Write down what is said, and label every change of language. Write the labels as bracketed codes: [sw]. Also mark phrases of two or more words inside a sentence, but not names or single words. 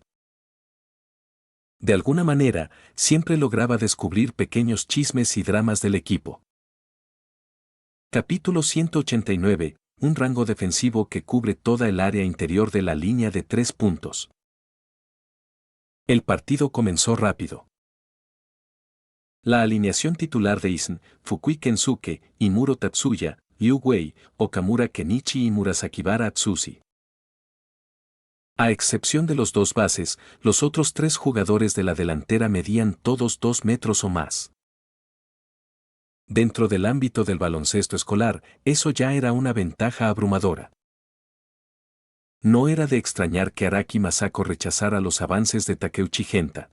[es] De alguna manera, siempre lograba descubrir pequeños chismes y dramas del equipo. Capítulo 189, un rango defensivo que cubre toda el área interior de la línea de 3 puntos. El partido comenzó rápido. La alineación titular de Isn, Fukui Kensuke, Imuro Tatsuya, Liu Wei, Okamura Kenichi y Murasakibara Atsushi. A excepción de los 2 bases, los otros 3 jugadores de la delantera medían todos 2 metros o más. Dentro del ámbito del baloncesto escolar, eso ya era una ventaja abrumadora. No era de extrañar que Araki Masako rechazara los avances de Takeuchi Genta.